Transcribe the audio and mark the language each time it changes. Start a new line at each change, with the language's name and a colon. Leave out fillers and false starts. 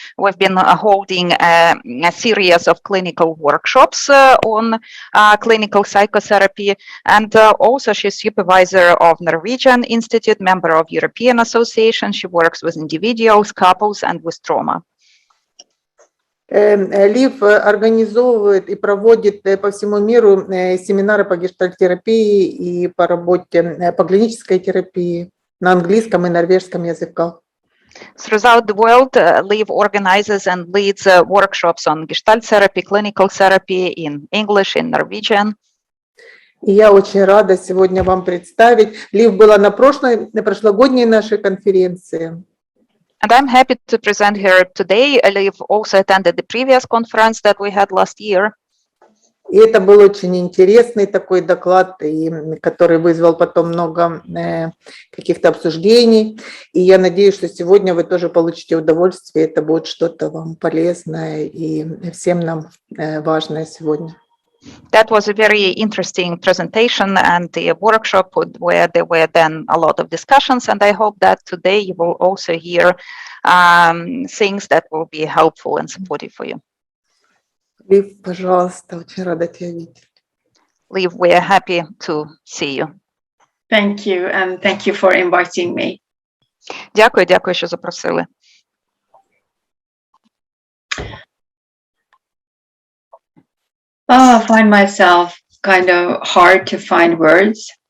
English: We've been holding a series of clinical workshops on clinical psychotherapy, and also she's supervisor of Norwegian Institute, member of European Association. She works with individuals, couples, and with trauma.
Russian: Лив организовывает и проводит по всему миру семинары по гештальт-терапии и по работе, по клинической терапии на английском и норвежском языках.
English: Throughout the world, Liv organizes and leads workshops on Gestalt therapy, clinical therapy in English, in Norwegian.
Russian: И я очень рада сегодня вам представить. Лив была на прошлогодней нашей конференции.
English: And I'm happy to present her today. Liv also attended the previous conference that we had last year.
Russian: И это был очень интересный такой доклад, который вызвал потом много каких-то обсуждений. И я надеюсь, что сегодня вы тоже получите удовольствие. Это будет что-то вам полезное и всем нам важное сегодня.
English: That was a very interesting presentation and the workshop where there were then a lot of discussions, and I hope that today you will also hear things that will be helpful and supportive for you.
Russian: Лив, пожалуйста, очень рада тебя видеть.
English: Liv, we are happy to see you. Thank you, and thank you for inviting me.
Ukrainian: Дякую, що запросили.
English: I find myself kind of hard to find words.